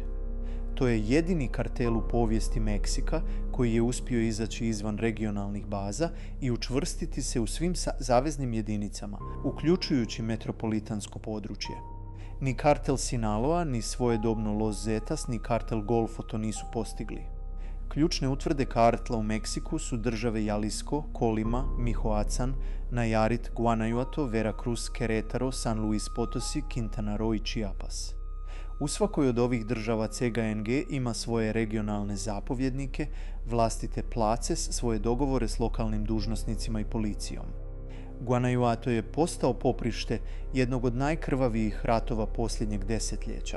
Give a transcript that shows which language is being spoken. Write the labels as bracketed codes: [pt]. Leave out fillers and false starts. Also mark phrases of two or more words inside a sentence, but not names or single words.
[hr] To je jedini kartel u povijesti Meksika koji je uspio izaći izvan regionalnih baza i učvrstiti se u svim zaveznim jedinicama, uključujući metropolitansko područje. Ni kartel Sinaloa, ni svojedobno Los Zetas, ni kartel Golfo to nisu postigli. Ključne utvrde kartela u Meksiku su države Jalisco, Colima, Michoacán, Nayarit, Guanajuato, Veracruz, Querétaro, San Luis Potosi, Quintana Roo i Chiapas. U svakoj od ovih država CGNG ima svoje regionalne zapovjednike, vlastite place, svoje dogovore s lokalnim dužnosnicima i policijom. Guanajuato je postao poprište jednog od najkrvavijih ratova posljednjeg desetljeća.